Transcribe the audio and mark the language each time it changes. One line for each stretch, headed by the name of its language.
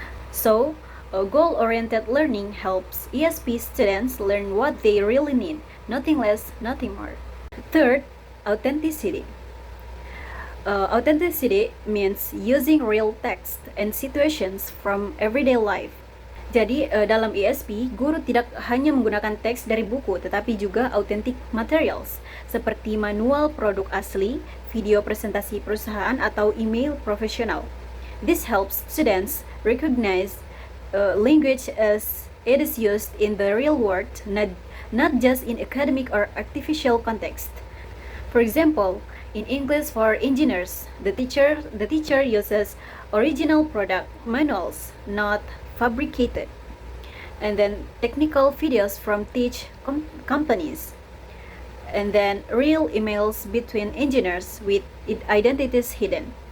English: So, goal-oriented learning helps ESP students learn what they really need, nothing less, nothing more. Third, authenticity. Authenticity means using real text and situations from everyday life.
Indonesian: Jadi dalam ESP, guru tidak hanya menggunakan teks dari buku, tetapi juga authentic materials, seperti manual produk asli, video presentasi perusahaan, atau email profesional.
English: This helps students recognize language as it is used in the real world, not just in academic or artificial context. For example, in English for engineers, the teacher uses original product manuals, not fabricated, and then technical videos from companies, and then real emails between engineers with identities hidden.